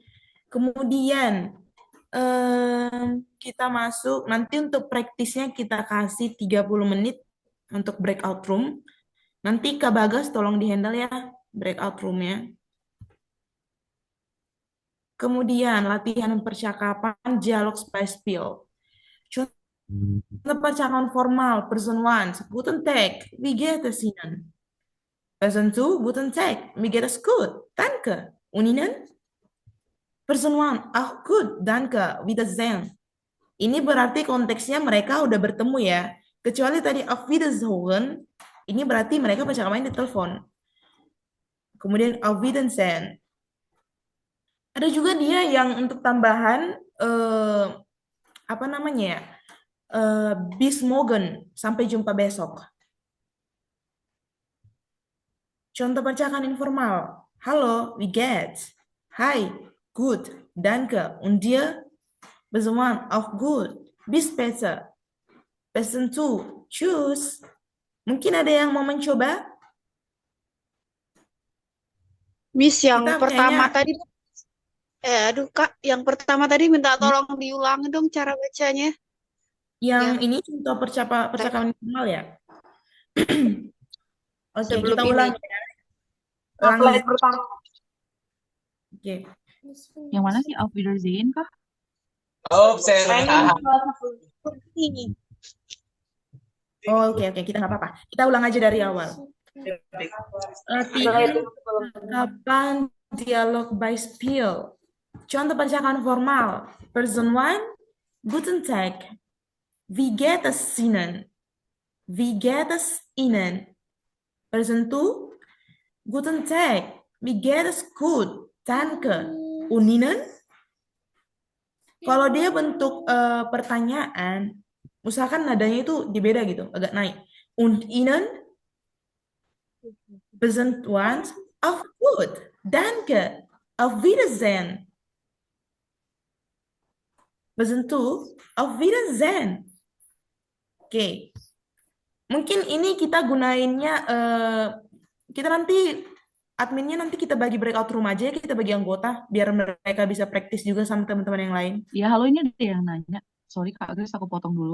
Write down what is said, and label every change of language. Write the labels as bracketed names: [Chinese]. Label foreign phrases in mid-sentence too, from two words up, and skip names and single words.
[Indonesian] Kemudian kita masuk nanti untuk praktisnya kita kasih 30 menit untuk [English] breakout room. [Indonesian] Nanti Kak Bagas tolong dihandle ya [English] breakout roomnya. [Indonesian] Kemudian latihan percakapan dialog space skill. Contoh percakapan formal, [German] person 1, guten Tag, wie geht es Ihnen? Person 2, guten Tag, mir geht es gut, danke. Und Ihnen? Person 1, auch gut, danke, Wiedersehen. [Indonesian] Ini berarti konteksnya mereka udah bertemu ya. Kecuali tadi [German] auf Wiedersehen, [Indonesian] ini berarti mereka percakapan di telepon. Kemudian [German] auf Wiedersehen. [Indonesian] Ada juga dia yang untuk tambahan apa namanya ya? [German] Bis morgen, [Indonesian] sampai jumpa besok. Contoh percakapan informal. Halo, [German] wie geht's? Hi, gut, danke. Und dir? Besoin, auch gut. Bis später. Person 2, tschüss. [Indonesian] Mungkin ada yang mau mencoba? Miss, yang Kita pertama kayaknya tadi, aduh Kak, yang pertama tadi minta tolong diulangi dong cara bacanya. yang Yang ini contoh percakapan informal ya. Oke, sebelum kita ini. ulangi ya. Slide Ulangi. pertama. Oke. Yang mana sih? [German] Auf Wiedersehen kah? [Indonesian] Kayaknya ini. Oh, oke, kita nggak apa-apa. Kita ulang aja dari awal. Latihan percakapan dialog by spiel. Contoh percakapan formal. [German] Person 1, guten Tag. Wie geht es Ihnen? Wie geht es Ihnen? Person 2, guten Tag. Wie geht es gut? Danke. Und Ihnen? [Indonesian] Kalau dia bentuk pertanyaan, usahakan nadanya itu dibeda gitu, agak naik. [German] Und Ihnen? Person 1, auch gut. Danke. Auf Wiedersehen. Person 2, auf Wiedersehen. [Indonesian] Oke. Mungkin ini kita gunainnya, kita nanti, adminnya nanti kita bagi [English] breakout room [Indonesian] aja, kita bagi anggota, biar mereka bisa praktis juga sama teman-teman yang lain. Ya, halo, ini ada yang nanya. Sorry Kak Grace, aku potong dulu.